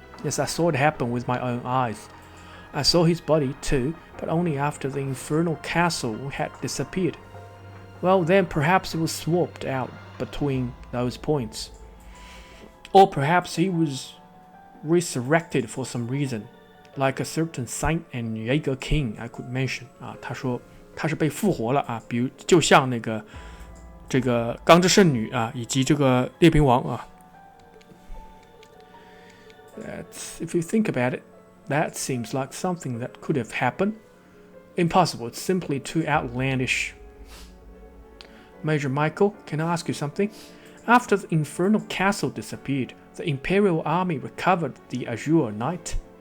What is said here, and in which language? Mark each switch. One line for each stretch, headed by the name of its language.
English: Yes, I saw it happen with my own eyes. I saw his body too, but only after the infernal castle had disappeared. Well, then perhaps it was swapped out between those points. Or perhaps he was resurrected for some reason, like a certain saint and Jaeger King I could mention.
Chinese: 啊，他说他是被复活了啊，比如就像这个钢之圣女啊，以及这个列兵王啊。
English: That's, if you think about it, that seems like something that could have happened. Impossible, it's simply too outlandish. Major Michael, can I ask you something? After the infernal castle disappeared, the Imperial Army recovered the Azure Knight.